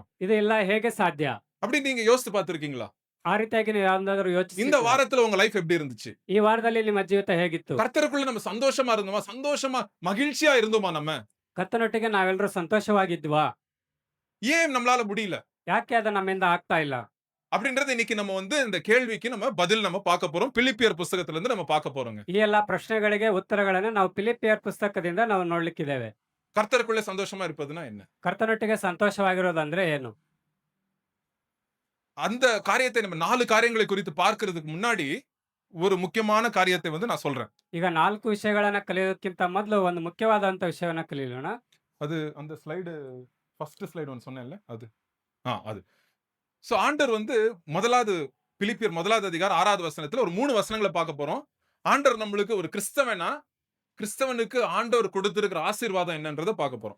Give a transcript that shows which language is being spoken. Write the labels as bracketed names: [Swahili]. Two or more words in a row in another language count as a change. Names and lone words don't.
[Kannada] ಇದು ಎಲ್ಲ ಹೇಗೆ ಸಾಧ್ಯ? [Tamil] அப்படி நீங்க யோசித்து பார்த்திருக்கீங்களா? [Kannada] ಆ ರೀತಿಯಾಗಿ ನೀವು ಯಾವ್ದಾದ್ರು ಯೋಚಿಸಿ. [Tamil] இந்த வாரத்துல உங்க லைஃப் எப்படி இருந்துச்சு? [Kannada] ಈ ವಾರದಲ್ಲಿ ನಿಮ್ಮ ಜೀವಿತ ಹೇಗಿತ್ತು? [Tamil] கர்த்தருக்குள்ள நம்ம சந்தோஷமா இருந்தோமா? சந்தோஷமா மகிழ்ச்சியா இருந்தோமா நம்ம? [Kannada] ಕರ್ತನೊಟ್ಟಿಗೆ ನಾವೆಲ್ಲರೂ ಸಂತೋಷವಾಗಿದ್ವಾ? [Tamil] ஏன் நம்மளால முடியல? [Kannada] ಯಾಕೆ ಅದು ನಮ್ಮಿಂದ ಆಗ್ತಾ ಇಲ್ಲ? [Tamil] அப்படின்றது இன்னைக்கு நம்ம வந்து இந்த கேள்விக்கு நம்ம பதில் நம்ம பார்க்க போறோம். பிலிப்பியர் புத்தகத்துல இருந்து நம்ம பார்க்க போறோங்க. [Kannada] ಈ ಎಲ್ಲಾ ಪ್ರಶ್ನೆಗಳಿಗೆ ಉತ್ತರಗಳನ್ನು ನಾವು ಫಿಲಿಪ್ಪಿಯರ್ ಪುಸ್ತಕದಿಂದ ನಾವು ನೋಡ್ಲಿಕ್ಕಿದ್ದೇವೆ. [Tamil] கர்த்தருக்குள்ள சந்தோஷமா இருப்பதுனா என்ன? [Kannada] ಕರ್ತನೊಟ್ಟಿಗೆ ಸಂತೋಷವಾಗಿರೋದಂದ್ರೆ ಏನು? [Tamil] அந்த காரியத்தை நம்ம 4 காரியங்களை குறித்து பார்க்கிறதுக்கு முன்னாடி ஒரு முக்கியமான காரியத்தை வந்து நான் சொல்றேன். [Kannada] ಈಗ 4 ವಿಷಯಗಳನ್ನ ಕಲಿಯೋದಕ್ಕಿಂತ ಮೊದಲು ಒಂದು ಮುಖ್ಯವಾದಂತ ವಿಷಯವನ್ನ ಕಲಿಯೋಣ. [Tamil] அது அந்த [English] slide first slide [Tamil] ஒன்னு சொன்னேன்ல அது. அது. சோ ஆண்டவர் வந்து முதலாவது பிலிப்பியர் முதலாவது அதிகாரம் 6வது வசனத்துல ஒரு 3 வசனங்களை பார்க்க போறோம். ஆண்டவர் நம்மளுக்கு ஒரு கிறிஸ்தவனுக்கு ஆண்டவர் கொடுத்திருக்கிற ஆசீர்வாதம் என்னன்றதை பார்க்க போறோம்.